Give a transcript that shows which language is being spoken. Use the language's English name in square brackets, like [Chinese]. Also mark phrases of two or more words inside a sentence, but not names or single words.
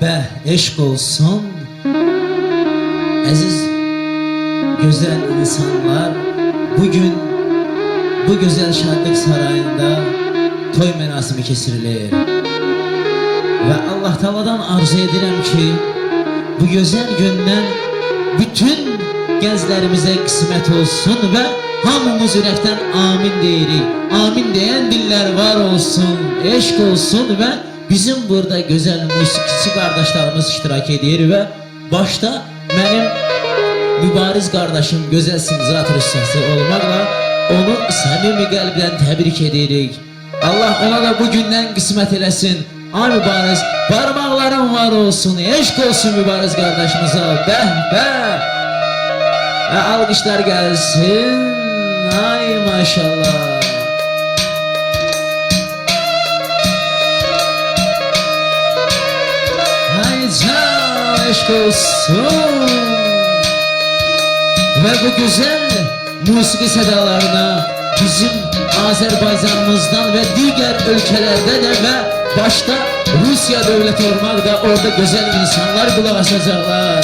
[Azerbaijani] eşk olsun. Aziz güzel insanlar, bugün bu güzel şadlık sarayında toy mərasimi keçirilir. Ve Allah Taala'dan arzu edirəm ki, bu güzel gündən bütün gənclərimizə qismət olsun ve hamımız ürəkdən amin deyirik. Amin deyən dillər var olsun, eşk olsun ve bizim burada güzel musiqiçi qardaşlarımız iştirak edir ve başta benim mübariz kardeşim Gözəl Sinizatör ustası olmaqla onu səmimi qəlbdən təbrik edirik. Allah ona da bu gündən qismət eləsin. Ay mübariz, parmaqların var olsun, eşk olsun mübariz kardeşimize. Bəh bəh. Ve alqışlar gelsin. Ay maşallah. Hay can, eşk olsun. [Turkish] Ve bu güzel musiki sedalarına bizim Azerbaycanımızdan ve diğer ülkelerden ve başta Rusya devleti olmak da orada güzel insanlar kulak asacaklar.